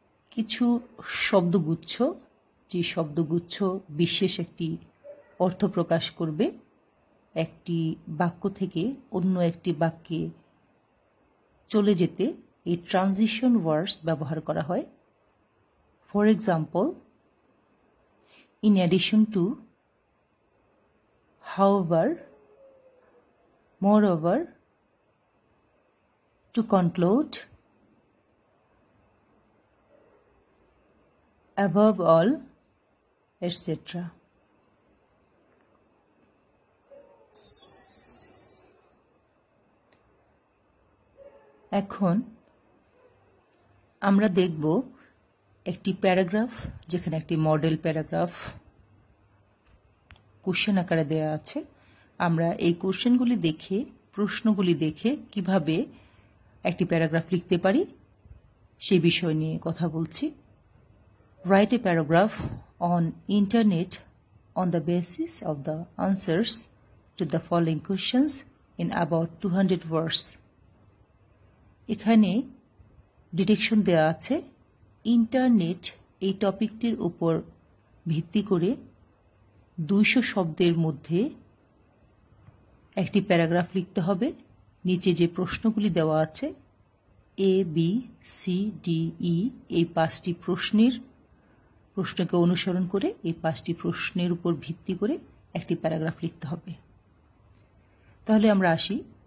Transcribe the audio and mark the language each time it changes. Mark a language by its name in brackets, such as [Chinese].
[Bangla] কিছু শব্দগুচ্ছ, যে শব্দগুচ্ছ বিশেষ একটি অর্থ প্রকাশ করবে, একটি বাক্য থেকে অন্য একটি বাক্যে চলে যেতে এই ট্রানজিশন ওয়ার্ডস ব্যবহার করা হয়। [English] For example, in addition to, however, moreover, to conclude, above all, etc. [Bangla] এখন আমরা দেখব একটি প্যারাগ্রাফ, যেখানে একটি মডেল প্যারাগ্রাফ কোশ্চেন আকারে দেওয়া আছে। আমরা এই কোশ্চেনগুলি দেখে, প্রশ্নগুলি দেখে কিভাবে একটি প্যারাগ্রাফ লিখতে পারি সেই বিষয় নিয়ে কথা বলছি। [English] Write a paragraph on internet on the basis of the answers to the following questions in about 200 words. [Bangla] এখানে ডিটেকশন দেওয়া আছে। ইন্টারনেট এই টপিকটির উপর ভিত্তি করে 200 শব্দের মধ্যে একটি প্যারাগ্রাফ লিখতে হবে। নিচে যে প্রশ্নগুলি দেওয়া আছে A, B, C, D, E, এই 5টি প্রশ্নকে অনুসরণ করে এই 5টি প্রশ্নের উপর ভিত্তি করে একটি প্যারাগ্রাফ লিখতে হবে। তাহলে আমরা আসি।